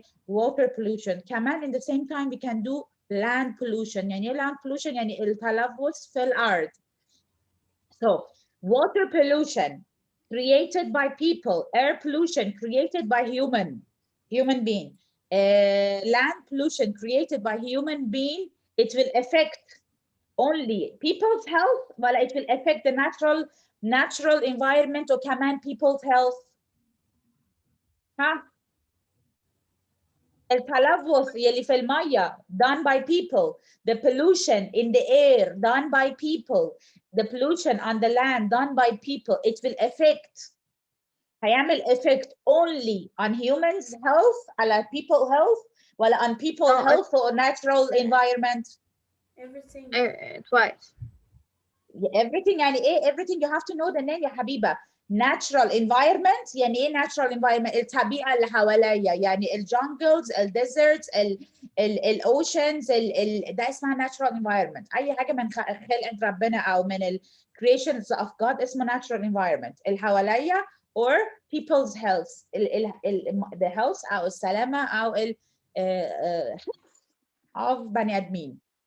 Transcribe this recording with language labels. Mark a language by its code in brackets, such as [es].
[en] water pollution كمان in the same time we can do land pollution يعني land pollution [ar] يعني التلوث في الأرض [en] so water pollution created by people air pollution created by human being land pollution created by human being it will affect only people's health but it will affect the natural environment or كمان people's health huh [ar] التلوث يلي في المية [en] done by people. The pollution in the air done by people. The pollution on the land done by people. It will affect. [ar] هيعمل [en] effect only on humans health [ar] على [en] people health ولا on people health or natural environment. Everything. Twice. Everything [ar] يعني ايه [en] everything you have to know the name يا حبيبة. natural environment [ar] يعني ايه [en] natural environment [ar] الطبيعة اللي حواليا يعني [en] الجونجلز الديزرتس الاوشنز [ar] ده اسمها [en] natural environment. [ar] اي حاجة من خلق ربنا او من ال [en] creations of God [ar] اسمه [en] natural environment. [ar] اللي حواليا [en] or people's health the health [ar] او السلامة او ال of بني ادمين.